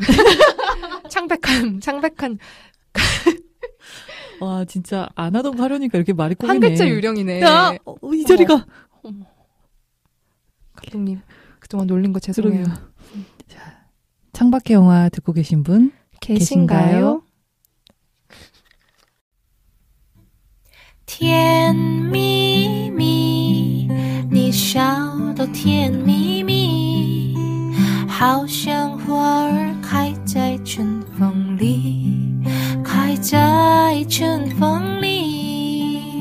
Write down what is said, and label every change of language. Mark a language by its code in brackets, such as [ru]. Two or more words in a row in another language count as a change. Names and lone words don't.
[ko] 창백한 와, 진짜 안 하던 거 하려니까 이렇게 말이 꼬이네. 한 글자 유령이네. 야, 이 자리가. 어머. 감독님, 그동안 놀린 거 죄송해요. 자, 창밖의 영화 듣고 계신 분 계신가요? [zh] 甜蜜蜜，你笑得甜蜜蜜，好像花儿开在春风里，开在春风里。